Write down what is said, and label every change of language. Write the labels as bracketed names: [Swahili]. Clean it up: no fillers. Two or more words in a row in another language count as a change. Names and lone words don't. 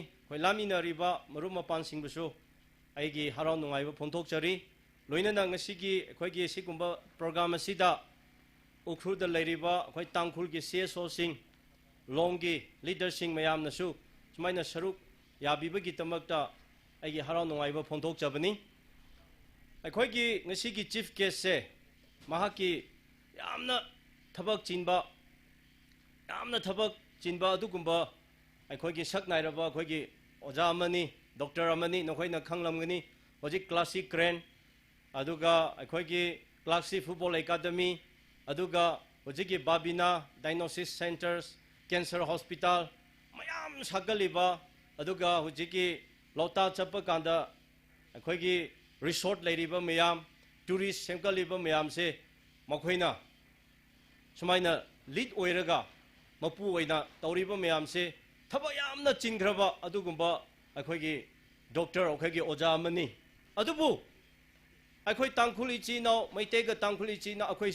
[Manipuri] khoi lamina riba marum mapan singbusu aigi harau nungai ba phonthok chari loinana ngasi gi khoi gi sigumba program asida Ukhrul da leiriba khoi Tangkhul gi CSO sing long gi leader sing mayam nasu sumaina saruk yabiba gi tamakta aigi harau nungai ba phonthok chabani khoi gi ngasi gi [English] chief guest [Manipuri] se mahaki yamna thabak chinba adugumba khoi gi saknai raba khoi gi oja amani doctor amani nokhoi na khanglamgani hojik classic crane aduga khoi gi classic football academy aduga hojik gi Babina diagnosis centers cancer hospital mayam sagaliba aduga hojik gi lota chapa kanda khoi gi resort leiriba mayam tourist semkaliba mayam se makhoina sumaina lead oiraga mapu oina tawriba mayam se thaba yamna chingraba adugumba akhoi gi doctor akhoi gi oja amani adubu akhoi Tangkhul ichi no maite ga Tangkhul ichi na akhoi